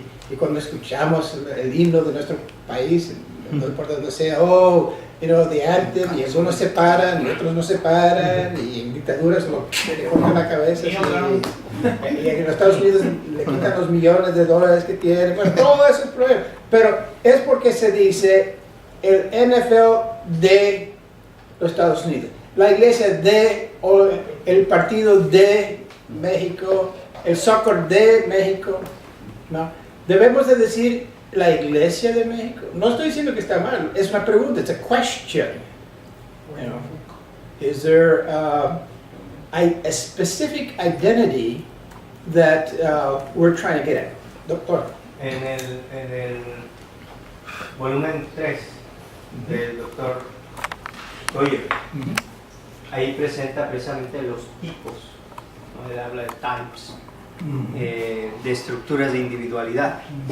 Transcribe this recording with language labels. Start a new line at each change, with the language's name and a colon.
Spanish: Y cuando escuchamos el himno de nuestro país, no importa donde sea,
English: the anthem,
Spanish: y algunos se paran y otros no se paran, y en dictaduras le cortan la cabeza, y en los Estados Unidos le quitan los millones de dólares que tiene, bueno, todo eso es problema. Pero es porque se dice el NFL de los Estados Unidos, la iglesia de, o el partido de México, el soccer de México, ¿no? Debemos de decir la iglesia de México. No estoy diciendo que está mal, es una pregunta,
English: it's a question. You know, is there a specific identity that we're trying to get at? Doctor.
Spanish: En el volumen 3 del doctor Goyer, ahí presenta precisamente los tipos, ¿no? Él habla de types, de estructuras de individualidad.